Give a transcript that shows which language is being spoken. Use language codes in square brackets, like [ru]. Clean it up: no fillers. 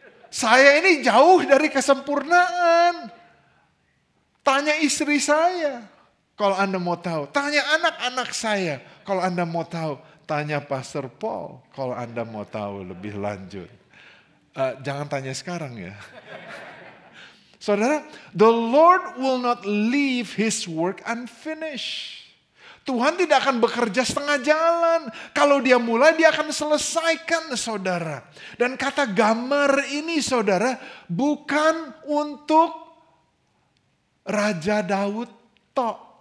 [id] Saya ini jauh dari kesempurnaan. Tanya istri saya kalau Anda mau tahu. Tanya anak-anak saya kalau Anda mau tahu. Tanya Pastor Paul kalau Anda mau tahu lebih lanjut. Jangan tanya sekarang ya. [en] Saudara, the Lord will not leave His work unfinished. [id] Tuhan tidak akan bekerja setengah jalan. Kalau Dia mulai, Dia akan selesaikan, saudara. Dan kata gamar ini, saudara, bukan untuk Raja Daud tok.